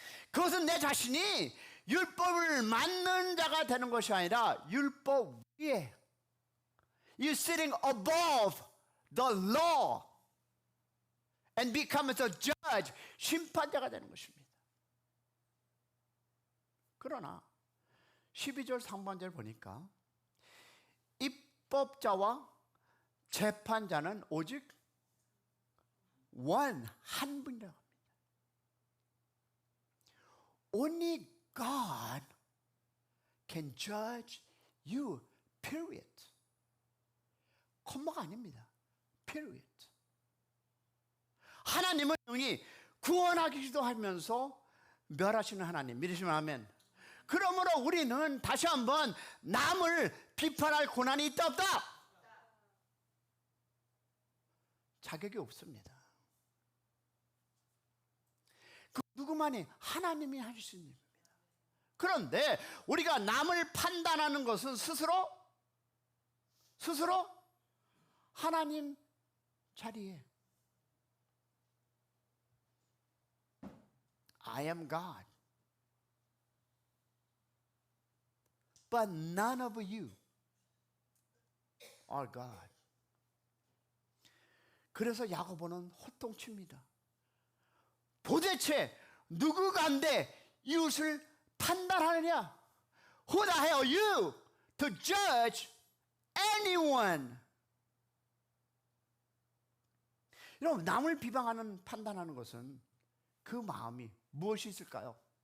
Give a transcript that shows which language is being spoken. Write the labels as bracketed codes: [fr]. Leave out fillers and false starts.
[ko] 그것은 내 자신이 율법을 만는 자가 되는 것이 아니라 율법 위에 [en] You sitting above the law and become as a judge, [ko] 심판자가 되는 것입니다. 그러나 12절 상반절 보니까 입법자와 재판자는 오직 한 분이라고 합니다. [en] Only God can judge you, period. [ko] 콤마가 아닙니다. period. 하나님은 영이 구원하기도 하면서 멸하시는 하나님. 믿으시면 아멘. 그러므로 우리는 다시 한번 남을 비판할 고난이 있다 없다? 자격이 없습니다. 그 누구만이 하나님이 하실 수 있는 일입니다. 그런데 우리가 남을 판단하는 것은 스스로 하나님 자리에 [en] I am God, but none of you are God. [ko] 그래서 야고보는 호통칩니다. 도대체 누구간데 이웃을 판단하느냐? [en] Who the hell are you to judge anyone? [ko] 여러분, 남을 비방하는 판단하는 것은 그 마음이 무엇이 있을까요?